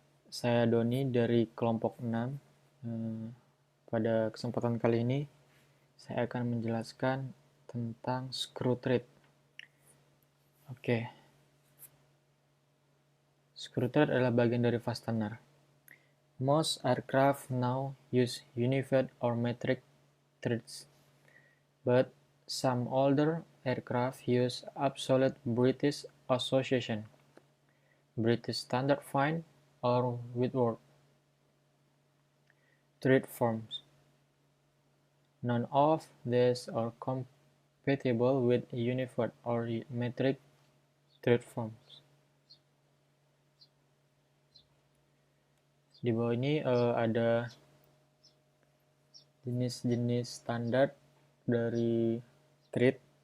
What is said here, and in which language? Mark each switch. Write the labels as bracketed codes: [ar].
[id] Saya Doni dari kelompok 6. Pada kesempatan kali ini, saya akan menjelaskan tentang screw thread. Oke, screw thread adalah bagian dari fastener. [en] Most aircraft now use unified or metric threads, but some older aircraft use absolute British Association, British Standard Fine, or Whitworth thread forms. None of these are compatible with unified or metric thread forms. [id] Di bawah ini ada jenis-jenis standar dari thread.